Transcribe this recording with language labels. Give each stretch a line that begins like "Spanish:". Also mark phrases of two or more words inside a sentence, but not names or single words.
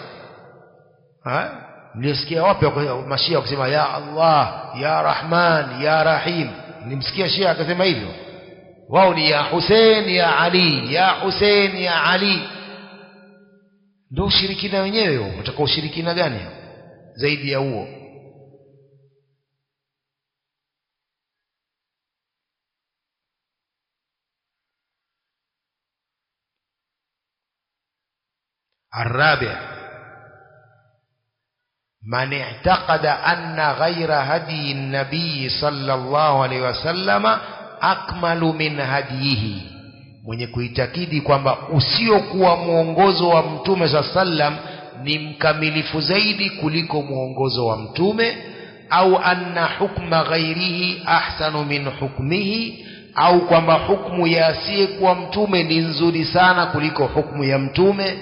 Swahili: Nilisikia wapi mashia wakisema
Arabic: يا الله يا رحمن يا رحيم?
Swahili: Nilimsikia shia akasema hivyo. Wao ni
Arabic: يا حسين يا علي يا حسين يا علي.
Swahili: Ndio ushirikina wenyewe huo. Unataka ushirikina gani zaidi ya huo?
Arabic: الرابع من اعتقد أن غير هدي النبي صلى الله عليه وسلم أكمل من هديه,
Swahili: mwenye kuitakidi kwamba usiokuwa muongozo wa mtume sallam ni mkamilifu zaidi kuliko muongozo wa mtume.
Arabic: أو أن حكم غيره أحسن من حكمه,
Swahili: au kwamba hukmu ya asiyekuwa mtume ni nzuri sana kuliko hukmu ya mtume.